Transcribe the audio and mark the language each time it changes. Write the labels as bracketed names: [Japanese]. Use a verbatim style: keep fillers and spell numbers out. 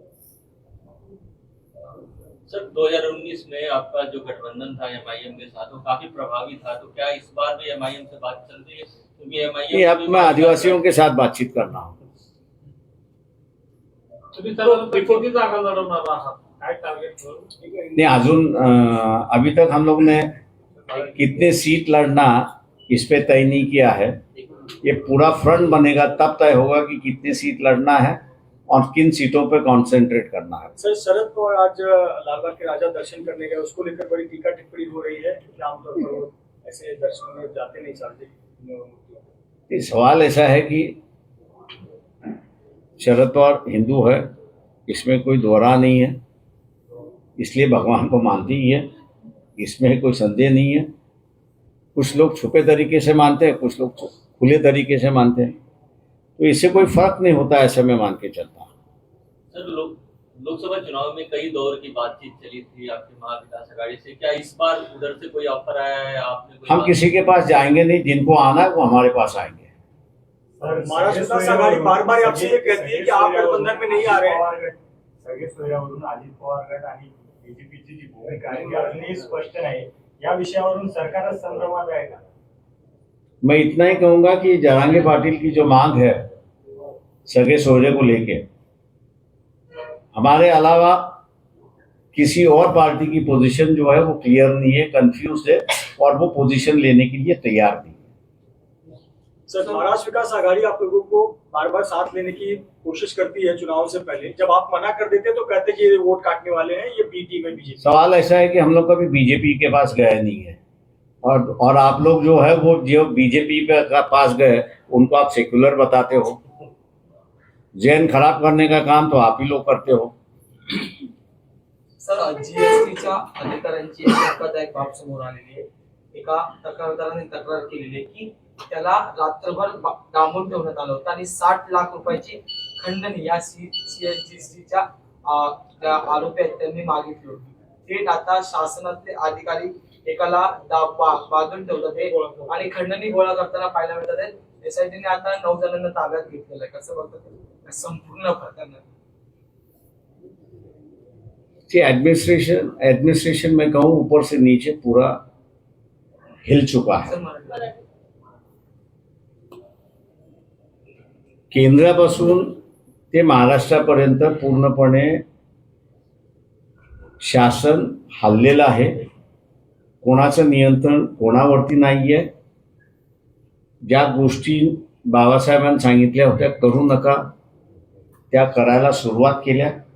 [Hindi] Sir, दो हज़ार उन्नीस में आपका जो गठबंधन था एमआईएम के साथ, वो काफी प्रभावी था, तो क्या इस बार भी एमआईएम से बात चल रही है? क्योंकि एमआईएम अब मैं आदिवासियों के साथ बातचीत करना हूँ। [Marathi] तुम्ही सर्व किती जागा लढवणार आहात? काय टार्गेट करू? नाही, अजून [Hindi] अभी तक हम लोग ने कितने सीट लड़ना इस पे तय नहीं किया है। ये पूरा फ्रंट बनेगा तब तय होगा कि कितने सीट लड़ना है और किन सीटों पे कॉन्सेंट्रेट करना है। सर, शरद पवार आज लालबाग के राजा दर्शन करने गए, उसको लेकर बड़ी टीका टिप्पणी हो रही है। आमतौर पर ऐसे दर्शन में जाते नहीं चाहते। सवाल ऐसा है कि शरद पवार हिंदू है, इसमें कोई दोहरा नहीं है, इसलिए भगवान को मानते ही है, इसमें कोई संदेह नहीं है। कुछ लोग छुपे तरीके से मानते हैं, कुछ लोग खुले तरीके से मानते हैं, तो इससे कोई फर्क नहीं होता, ऐसे मैं मान के चलता हूँ। सर, लोग लोकसभा चुनाव में कई दौर की बातचीत चली थी आपके महाविकास आघाड़ी से, क्या इस बार उधर से कोई ऑफर आया है? आपने कोई हम किसी के पास जाएंगे नहीं, जिनको आना है वो हमारे पास आएंगे। महाविकास आघाड़ी बार बार आपसे ये कहती है कि आप गठबंधन में नहीं आ रहे हैं। [Marathi] सगळे सोयावरून अजित पवार गट आणि बीजेपीची जी भूमिका आहे अजूनही स्पष्ट नाही, या विषयावरून सरकारच संभ्रमात आहे का? [Hindi] मैं इतना ही कहूंगा कि जहांगीर पाटिल की जो मांग है सगे सोहरे को लेके, हमारे अलावा किसी और पार्टी की पोजीशन जो है वो क्लियर नहीं है, कंफ्यूज है और वो पोजीशन लेने के लिए तैयार नहीं है। सर, महाराष्ट्र विकास आघाड़ी आप लोगों को बार बार साथ लेने की कोशिश करती है चुनाव से पहले, जब आप मना कर देते हैं तो कहते हैं कि ये वोट काटने वाले हैं, ये बी टीम है बीजेपी। सवाल ऐसा है कि हम लोग कभी बीजेपी के पास गए नहीं है, और और आप लोग जो है वो जो बीजेपी के पास गए उनको आप सेक्युलर बताते हो, जैन खराब करने का काम तो आप ही लोग करते हो। [Marathi] सर, जीएसटीच्या अधिकाऱ्यांची एक धक्कादायक बाब समोर आलेली आहे. एका तक्रारदाराने तक्रार केलेली आहे की त्याला रात्रभर बा- डांबून ठेवण्यात आलं होतं आणि साठ लाख रुपयाची खंडणी या सीएसजीसीच्या आरोपी त्यांनी मागितली होती. थेट आता शासनातले अधिकारी एकाला दा- बा- बांधून ठेवतात हे आणि खंडणी गोळा करताना पाहायला मिळतात आहे. एसआयटीने आता नऊ जणांना ताब्यात घेतलेलं आहे. कसं बघतात संपूर्ण प्रकरणात [Hindi] कि एडमिनिस्ट्रेशन एडमिनिस्ट्रेशन में कहूँ ऊपर से नीचे पूरा हिल चुका है. [Marathi] सर, मराठी बरं. केंद्रापासून ते महाराष्ट्रापर्यंत पूर्णपणे शासन हललेलं आहे. कोणाचं नियंत्रण कोणावरती नाही आहे. ज्या गोष्टी बाबासाहेबांनी सांगितल्या होत्या करू नका त्या करायला सुरुवात केल्या.